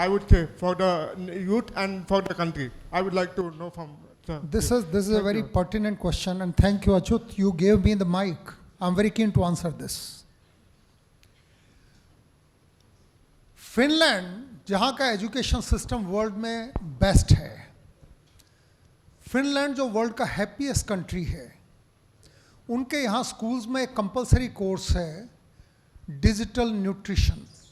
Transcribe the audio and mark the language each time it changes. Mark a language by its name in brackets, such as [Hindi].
[English] I would say for the youth and for the country. I would like to know from sir. This is a very pertinent question, and thank you, Achut. You gave me the mic. I'm very keen to answer this. [Hindi] Finland, जहाँ का education system world में best है, Finland जो world का happiest country है, उनके यहाँ schools में एक कंपलसरी कोर्स है डिजिटल न्यूट्रिशन.